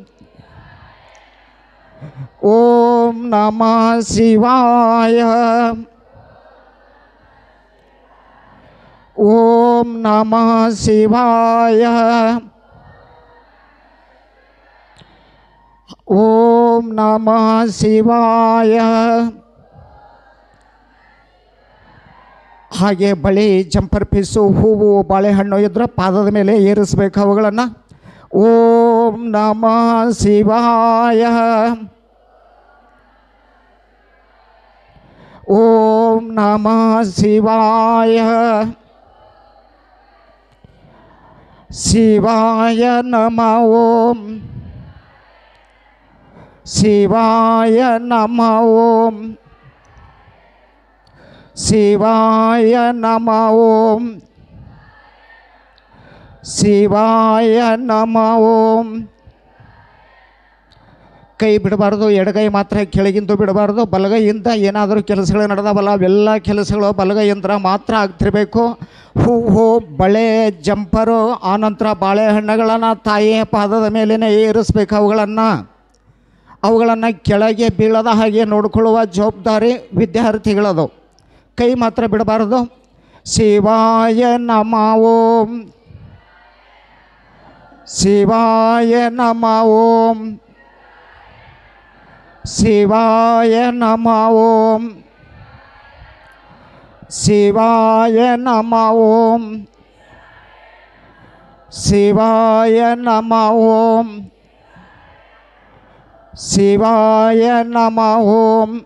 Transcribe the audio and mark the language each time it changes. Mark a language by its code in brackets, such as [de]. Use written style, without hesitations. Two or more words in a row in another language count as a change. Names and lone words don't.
[sa] ಓಂ ನಮಃ ಶಿವಾಯ. ಓಂ ನಮಃ ಶಿವಾಯ. ಓಂ ನಮಃ ಶಿವಾಯ. [kn] ಹಾಗೆ ಬಳಿ, [en] jumper piece, [kn] ಹೂವು, ಬಾಳೆಹಣ್ಣು ಇದ್ರೆ ಪಾದದ ಮೇಲೆ ಏರಿಸ್ಬೇಕು ಅವುಗಳನ್ನು. [sa] ಓಂ ನಮಃ ಶಿವಾಯ. ಓಂ ನಮಃ ಶಿವಾಯ. ಶಿವಾಯ ನಮಃ ಓಂ, ಶಿವಾಯ ನಮಃ ಓಂ, ಶಿವಾಯ ನಮಃ ಓಂ, ಶಿವಾಯ ನಮಃ ಓಂ. [kn] ಕೈ ಬಿಡಬಾರ್ದು, ಎಡಗೈ ಮಾತ್ರ ಕೆಳಗಿಂದು ಬಿಡಬಾರ್ದು. ಬಲಗೈಯಿಂದ ಏನಾದರೂ ಕೆಲಸಗಳು ನಡೆದವಲ್ಲ, ಅವೆಲ್ಲ ಕೆಲಸಗಳು ಬಲಗೈಯಿಂದ ಮಾತ್ರ ಆಗ್ತಿರಬೇಕು. ಹೂವು, ಬಳೆ, ಜಂಪರು, ಆನಂತರ ಬಾಳೆಹಣ್ಣುಗಳನ್ನು ತಾಯಿಯ ಪಾದದ ಮೇಲೇ ಏರಿಸ್ಬೇಕು. ಅವುಗಳನ್ನು ಕೆಳಗೆ ಬೀಳದ ಹಾಗೆ ನೋಡಿಕೊಳ್ಳುವ ಜವಾಬ್ದಾರಿ ವಿದ್ಯಾರ್ಥಿಗಳದು. ಕೈ ಮಾತ್ರ ಬಿಡಬಾರ್ದು. [sa] ಶಿವಾಯ ನಮಃ ಓಂ, ಶಿವಾಯ ನಮಃ ಓಂ, ಶಿವಾಯ ನಮಃ ಓಂ, ಶಿವಾಯ ನಮಃ ಓಂ, ಶಿವಾಯ ನಮಃ ಓಂ, ಶಿವಾಯ ನಮಃ ಓಂ.